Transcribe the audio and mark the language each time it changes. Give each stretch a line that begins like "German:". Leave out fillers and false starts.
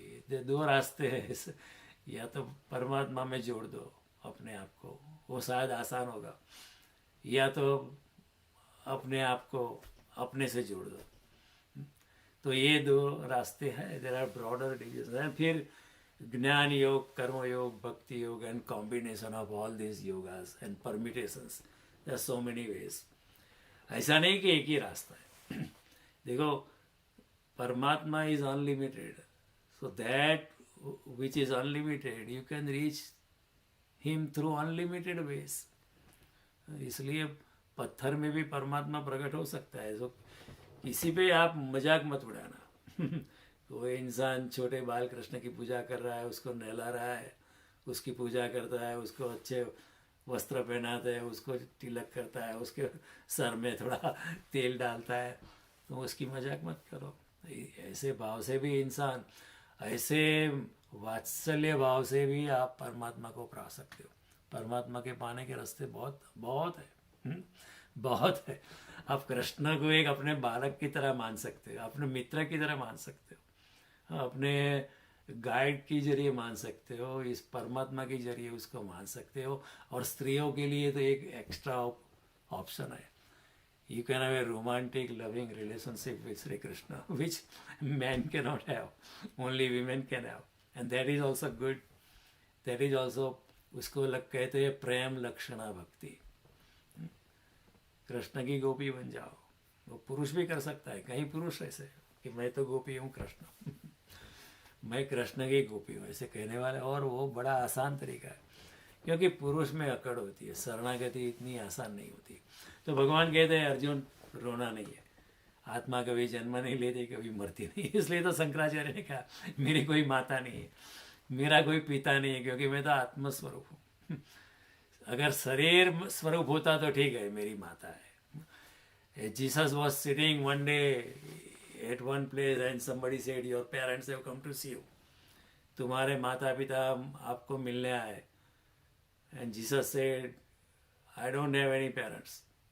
Hindi: दो रास्ते हैं, या तो परमात्मा में जोड़ दो अपने आप को, वो शायद आसान होगा, या तो अपने आप को अपने से जोड़ दो। तो ये दो रास्ते हैं।
English: There are broader division.
Hindi: फिर ज्ञान योग, कर्म योग, भक्ति योग
English: And combination of all this yogas and permutations, there are so many ways.
Hindi: ऐसा नहीं कि एक ही रास्ता है।
English: देखो, परमात्मा is unlimited, so that which is unlimited you can reach him through unlimited ways।
Hindi: इसलिए पत्थर में भी परमात्मा प्रकट हो सकता है। तो किसी पे आप मजाक मत उड़ाना। कोई इंसान छोटे बाल कृष्ण की पूजा कर रहा है, उसको नहला रहा है, उसकी पूजा करता है, उसको अच्छे वस्त्र पहनाता है, उसको तिलक करता है, उसके सर में थोड़ा तेल डालता है, तो उसकी मजाक मत करो। ऐसे भाव से भी इंसान, ऐसे वात्सल्य भाव से भी आप परमात्मा को पा सकते हो। परमात्मा के पाने के रास्ते बहुत बहुत है, बहुत है। आप कृष्ण को एक अपने बालक की तरह मान सकते हो, अपने मित्र की तरह मान सकते हो, अपने गाइड के जरिए मान सकते हो, इस परमात्मा के जरिए उसको मान सकते हो। और स्त्रियों के लिए तो एक एक्स्ट्रा ऑप्शन है।
English: You can have a romantic, loving relationship with Sri Krishna, which men cannot have. Only women can have. And that is also good. That is also,
Hindi: उसको कहते हैं प्रेम लक्षणा भक्ति। कृष्ण की गोपी बन जाओ, वो पुरुष भी कर सकता है। कई पुरुष ऐसे कि मैं तो गोपी हूँ कृष्ण मैं कृष्ण की गोपी हूँ ऐसे कहने वाले, और वो बड़ा आसान तरीका है, क्योंकि पुरुष में अकड़ होती है, शरणागति इतनी आसान नहीं होती। तो भगवान कहते हैं अर्जुन रोना नहीं है, आत्मा कभी जन्म नहीं लेती, कभी मरती नहीं। इसलिए तो शंकराचार्य ने कहा मेरी कोई माता नहीं है, मेरा कोई पिता नहीं है, क्योंकि मैं तो आत्मस्वरूप हूँ। अगर शरीर स्वरूप होता तो ठीक है, मेरी माता है।
English: Jesus was sitting one day at one place and somebody said your parents have come to see you,
Hindi: तुम्हारे माता पिता आपको मिलने आए।
English: And Jesus said I don't have any parents.